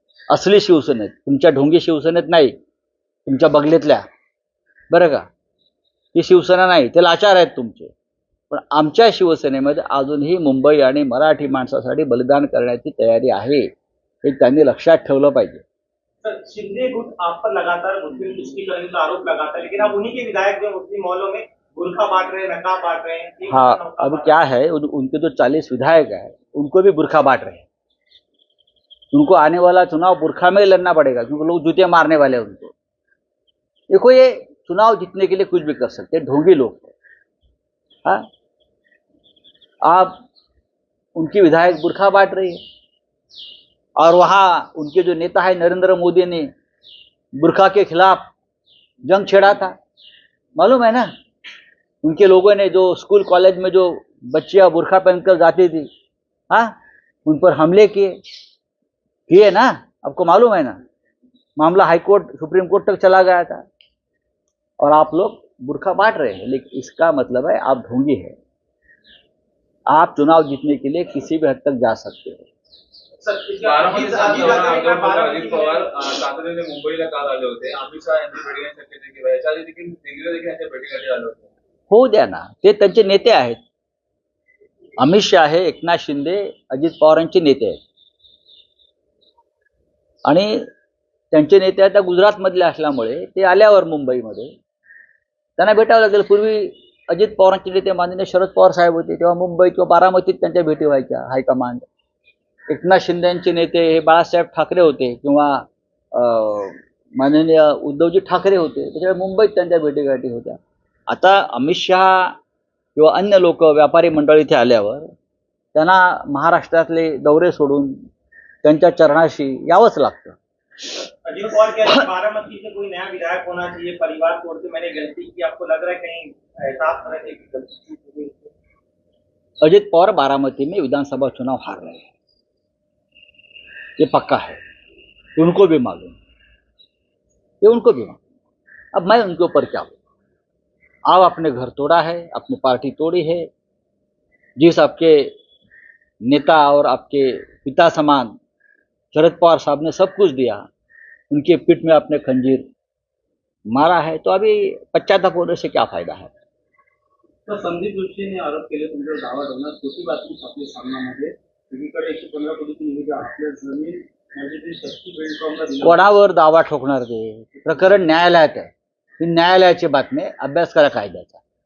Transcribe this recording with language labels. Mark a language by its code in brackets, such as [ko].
[mr] असली शिवसेनेत, तुमच्या ढोंगी शिवसेनेत नाही, तुमच्या बगलेतल्या, बरं का, ही शिवसेना नाही, ते लाचार आहेत तुमचे. पण आमच्या शिवसेनेमध्ये अजूनही मुंबई आणि मराठी माणसासाठी बलिदान करण्याची तयारी आहे, हे त्यांनी लक्षात ठेवलं पाहिजे. [hi] सर, शिंदे गुट आप पर लगातार मुस्लिम तुष्टीकरण का आरोप लगाता है, लेकिन अब उन्हीं के विधायक जो मुस्लिम मोहल्लों में बुर्खा बांट रहे हैं, नकाब बांट रहे हैं. हाँ, अब क्या है, उनके जो 40 विधायक हैं उनको भी बुर्खा बांट रहे हैं. उनको आने वाला चुनाव बुर्खा में लड़ना पड़ेगा, क्योंकि लोग जूते मारने वाले हैं उनको. देखो, ये चुनाव जीतने के लिए कुछ भी कर सकते हैं, ढोंगी लोग हैं. आप उनकी विधायक बुर्खा बांट रही है, और वहाँ उनके जो नेता है नरेंद्र मोदी ने बुर्खा के खिलाफ जंग छेड़ा था, मालूम है ना. उनके लोगों ने जो स्कूल कॉलेज में जो बच्चियां बुर्खा पहनकर जाती थी, उन पर हमले किए ना, आपको मालूम है ना. मामला हाईकोर्ट, सुप्रीम कोर्ट तक चला गया था, और आप लोग बुर्खा बांट रहे हैं. लेकिन इसका मतलब है आप ढोंगी है. आप चुनाव जीतने के लिए किसी भी हद तक जा सकते हो. [mr] अजित पवार तातडीने मुंबईला काल आले होते. अमित शहा यांची भेटी घेण्याची शक्यता किंवा याच्या आधी देखील दिल्लीला देखील यांच्या भेटीसाठी आले होते. होऊ द्या ना, ते त्यांचे नेते आहेत. अमित शहा आहे, एकनाथ शिंदे, अजित पवारांचे नेते आहेत, आणि त्यांचे नेते आता गुजरातमधले असल्यामुळे ते आल्यावर मुंबईमध्ये त्यांना भेटावं लागेल. पूर्वी अजित पवारांचे नेते माननीय शरद पवार साहेब होते तेव्हा मुंबई किंवा बारामतीत त्यांच्या भेटी व्हायच्या हायकमांड. एकनाथ शिंदेचे नेते हे बाळासाहेब ठाकरे होते किंवा माननीय उद्धवजी ठाकरे होते, त्याच्यामुळे मुंबईत त्यांच्या भेटीगाठी होत्या. आता अमित शहा किंवा अन्य लोक व्यापारी मंडळ इथे आल्यावर त्यांना महाराष्ट्रातले दौरे सोडून त्यांच्या चरणाशी यावंच लागतं. [hi] अजीत पवार कह रहे हैं बारामती से कोई नया विधायक होना चाहिए, परिवार तोड़ के मैंने गलती की, आपको लग रहा है कहीं एहसास हो रहा है कि गलती की हुई? अजित पवार बारामती में विधानसभा चुनाव हार रहे हैं, ये पक्का है, उनको भी मालूम, ये उनको भी मालूम. अब मैं उनके ऊपर क्या बोलूं? आप अपने घर तोड़ा है, अपनी पार्टी तोड़ी है, जिस आपके नेता और आपके पिता समान शरद पवार साहब ने सब कुछ दिया, उनके पीठ में आपने खंजीर मारा है, तो अभी पश्चाताप होने से क्या फायदा है? [mr] तर संदीप जोशीने आरोप केले तुमच्यावर दावा ठेवणार खोटी बातमी छापली सामनामध्ये. एकीकडे 115 कोटीची निधी आपल्या जमीन म्हणजे ती शक्ती बेल्टकॉमला दिली. कोणावर दावा ठोकणार ते? प्रकरण न्यायालयात आहे, ही न्यायालयाची बातमी आहे, अभ्यास करा कायद्याचा.